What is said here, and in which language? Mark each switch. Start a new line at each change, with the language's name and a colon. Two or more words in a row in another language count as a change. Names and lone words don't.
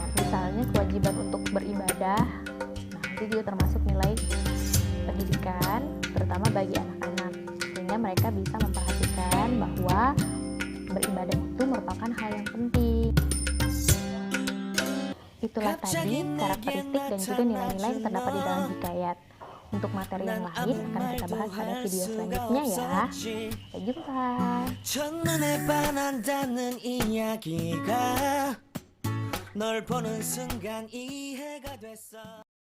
Indonesian: Misalnya kewajiban untuk beribadah. Nah, itu juga termasuk nilai pendidikan, terutama bagi anak-anak, sehingga mereka bisa memperhatikan bahwa beribadah itu merupakan hal yang penting. Itulah tadi karakteristik dan juga nilai-nilai yang terdapat di dalam hikayat. Untuk materi yang lain akan kita bahas pada video selanjutnya ya. Sampai jumpa.
Korean: 첫눈에 반한다는 이야기가 널 보는 순간 이해가 됐어.